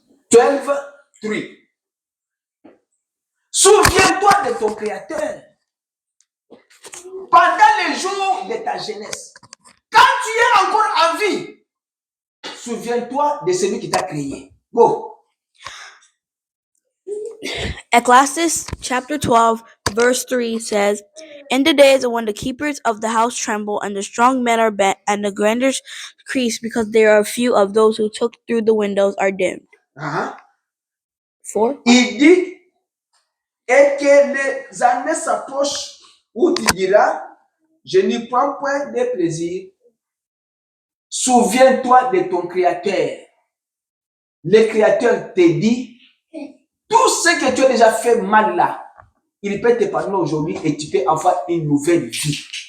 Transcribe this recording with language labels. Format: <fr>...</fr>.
<fr>12:3. Souviens-toi de ton Créateur. Pendant les jours de ta jeunesse. Quand tu es encore en vie, souviens-toi de celui qui t'a créé.</fr> <en>Go. Ecclesiastes chapter 12, verse 3 says, In the days when the keepers of the house tremble, and the strong men are bent, and the grandeurs increase, because there are few of those who took through the windows are dimmed. 4.</en> <fr>Il dit, et que les années s'approchent où tu diras, je n'y prends point de plaisir. Souviens-toi de ton Créateur. Le Créateur te dit, tout ce que tu as déjà fait mal là, il peut te pardonner aujourd'hui et tu peux avoir une nouvelle vie.</fr>